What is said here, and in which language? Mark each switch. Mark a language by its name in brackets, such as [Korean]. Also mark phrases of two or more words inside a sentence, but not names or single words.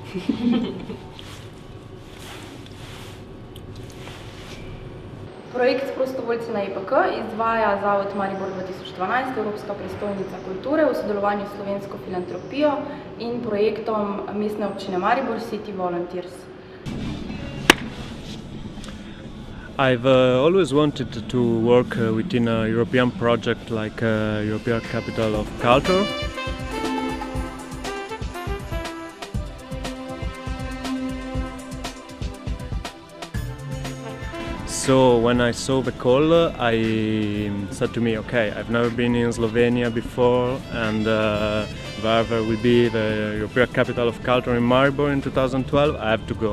[Slovenian] Projekt Prostovoljci na EPK izvaja Zavod Maribor 2012, Evropska prestolnica kulture, v sodelovanju s Slovensko filantropijo in projektom Mestne občine Maribor City Volunteers. [English] I've always wanted to work within a European project like European Capital of Culture. So when I saw the call, I said to me, okay, I've never been in Slovenia before, and wherever will be the European Capital of Culture in Maribor in 2012, I have to go.